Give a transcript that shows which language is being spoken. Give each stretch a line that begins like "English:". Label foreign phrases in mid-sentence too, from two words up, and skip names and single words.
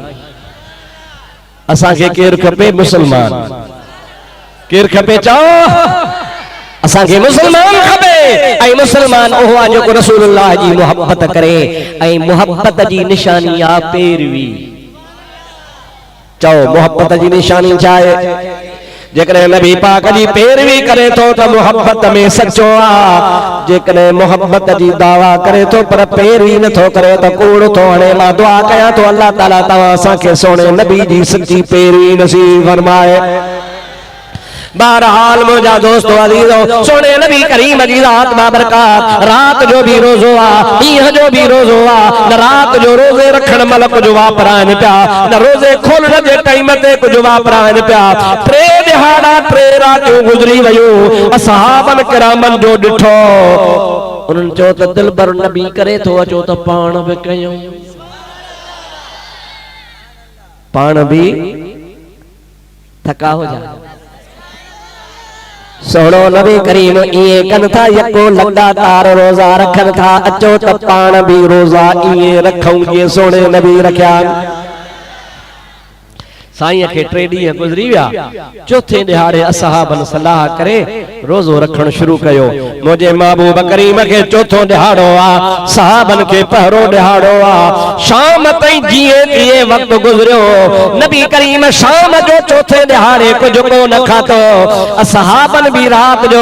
Sindhi: असा के केर खपे मुसलमान, केर खपे चओ, असा के मुसलमान खपे। ऐं मुसलमान ओहो आहे जेको रसूलुल्लाह जी मोहब्बत करे ऐं मोहब्बत जी निशानी आ पैरवी चओ मोहब्बत जी निशानी छा आहे जेकॾहिं नबी पाक जी पैरवी करे थो त मोहब्बत में सचो आ जेकॾहिं मोहब्बत जी दावा करे थो पर पैरवी नथो करे त कूड़ थो हणे मां दुआ कयां थो अल्लाह ताला तव्हां असांखे सोने नबी जी सच्ची पैरवी नसीब फरमाए बहरहाल मुझा दोस्तों अजीजों सोने नबी करीम जी रात बाबरकत रात जो भी रोजो आ ईह जो भी रोजो आ न रात जो रोजे रखण मलक जो वापराइन पिया न रोजे खोलण जे टाइम ते कुछ वापराइन पिया टे दिहाड़ा टे रातियूं गुजरी वयूं असहाबन किरामन जो ॾिठो उन्हनि चयो त दिलबर नबी करे थो अचो त पाण बि कयूं पाण बि थका हो जा सोनो नबी करीम इए कन था यको लगातार रोजा रखन था अचो त पाण भी रोजा इए रखूं ये सोने नबी रखया साईं के 3 ॾींहं गुजरी विया चौथे दिहाड़े असहाबन सलाह करे रोजो रखण शुरू कयो मुझे महबूब करीम के चौथो दिहाड़ो आ सहाबन के पहरो दिहाड़ो आ शाम ताईं जिए दिए वक्त गुजरियो नबी करीम शाम जो चौथे दिहाड़े कुछ को न खाधो असहाबन भी रात जो